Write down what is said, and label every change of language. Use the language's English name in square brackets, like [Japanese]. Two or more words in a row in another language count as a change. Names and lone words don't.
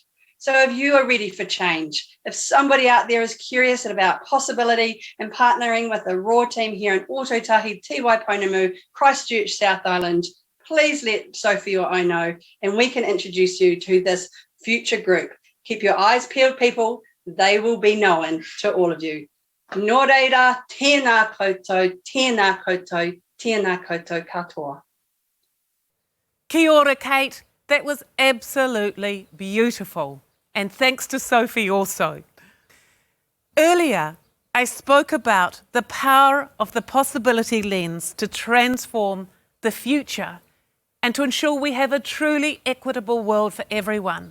[English] So if you are ready for change, if somebody out there is curious about possibility and partnering with the Raw team here in Ōtautahi, Te Waipounamu, Christchurch, South Island, please let Sophie or I know, and we can introduce you to this future group. Keep your eyes peeled, people. They will be known to all of you. [Māori] Nō reira, tēnā koutou, tēnā koutou, tēnā koutou katoa. Kia ora, Kate. [English] That was absolutely beautiful. And thanks to Sophie also. Earlier, I spoke about the power of the possibility lens to transform the future and to ensure we have a truly equitable world for everyone.